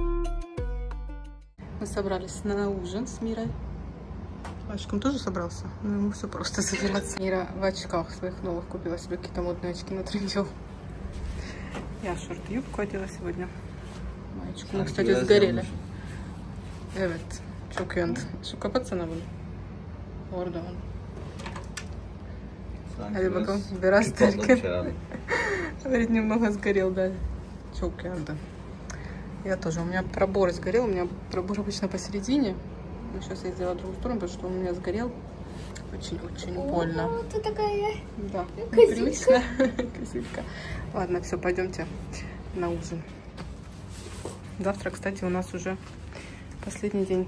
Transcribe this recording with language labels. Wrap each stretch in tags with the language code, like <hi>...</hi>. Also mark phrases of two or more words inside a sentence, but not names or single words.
<ru>Мы собрались на ужин с Мирой. Мальчиком тоже собрался? Ну, ему все просто собираться. Мира в очках своих новых купила себе какие-то модные очки на трендель. Я шорт-юбку одела сегодня. Маечку мы, кстати, сгорели.</ru> <tr>Evet. Çok yandı. Şu kapatsana bunu. Orada onu. Hadi bakalım. Biraz derken.</tr> <ru>Говорит, немного сгорел, да.</ru> <tr>Çok yandı.</tr> <ru>Я тоже. У меня пробор сгорел. У меня пробор обычно посередине. Но сейчас я сделала другую сторону, потому что он у меня сгорел. Очень-очень больно. О, ты такая. Да. Козичка. Козичка. Ладно, все, пойдемте на ужин. Завтра, кстати, у нас уже последний день.</ru>